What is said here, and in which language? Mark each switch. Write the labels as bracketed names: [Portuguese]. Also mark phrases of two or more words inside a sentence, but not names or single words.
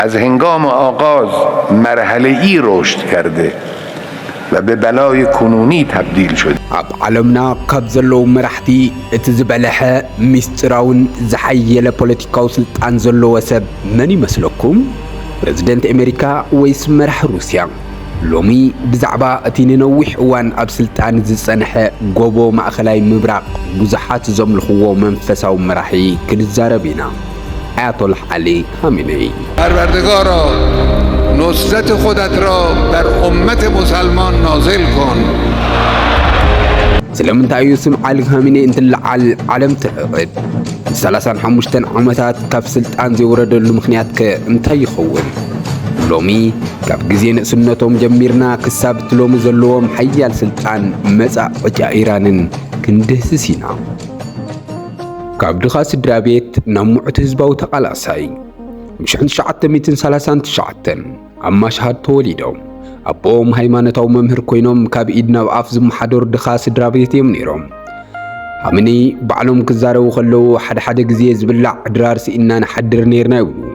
[Persian] از هنگام آغاز مرحله‌ای رشد کرده و به بلای کنونی تبدیل شد. [Tigrinya] ኣብ ዓለምና ካብ ዘለዉ መራሕቲ እቲ ዝበለሐ ሚስጥራውን ዝሓየለ ፖለቲካዊ ስልጣን ዘለዎ ሰብ መን ይመስለኩም? ፕሬዝደንት ኣሜሪካ ወይስ መራሒ ሩስያ? ሎሚ ብዛዕባ እቲ ንነዊሕ እዋን ኣብ ስልጣን ዝጸንሐ ጎቦ ማእኸላይ ምብራቕ ብዙሓት ዘምልኽዎ መንፈሳዊ መራሒ ክንዛረብ ኢና። አያቶላህ ዓሊ ኻሜኔይ [Persian] پروردگارا نصرت خودت را بر امت مسلمان نازل کن. [Tigrinya] ስለምንታይ እዩ ስም ዓሊ ኻሜኔይ እንትለዓል ዓለም ትዕቕድ? 35 ዓመታት ካብ ስልጣን ዘይወረደሉ ምኽንያት ከ እንታይ ይኸውን? ሎሚ ካብ ግዜ ንእስነቶም ጀሚርና ክሳብ እቲ ሎሚ ዘለዎም ሓያል ስልጣን መጻዕዕጫ ኢራንን ክንድህስስ ኢና። ካብ ድኻ ስድራ ቤት ናብ ሙዕት ህዝባዊ ተቓላሳይ ብ1939 ኣብ ማሽሃድ ተወሊዶም ኣቦኦም ሃይማኖታዊ መምህር ኮይኖም ካብ ኢድ ናብ ኣፍ ዝመሓደሩ ድኻ ስድራ ቤት እዮም ነይሮም። ኻሜኔይ ባዕሎም ክዛረቡ ከለዉ ሓደ ግዜ ዝብላዕ ድራር ስኢና ንሓድር ነርና ይብሉ።